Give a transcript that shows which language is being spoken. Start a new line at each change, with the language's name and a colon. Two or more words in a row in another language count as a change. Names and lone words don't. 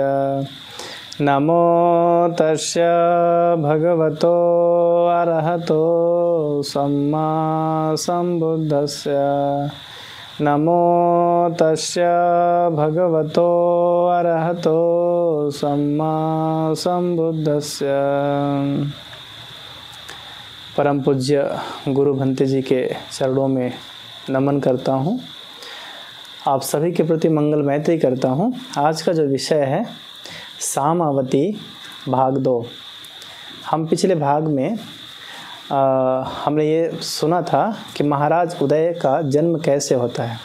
Pali: नमो तस्य भगवतो अरहतो सम्मा सम्बुद्धस्य। नमो तस्य भगवतो अरहतो सम्मा सम्बुद्धस्य।
Hindi: परम पूज्य गुरु भंते जी के चरणों में नमन करता हूँ। आप सभी के प्रति मंगल मैत्री करता हूँ। आज का जो विषय है सामावती भाग 2। हम पिछले भाग में हमने ये सुना था कि महाराज उदय का जन्म कैसे होता है।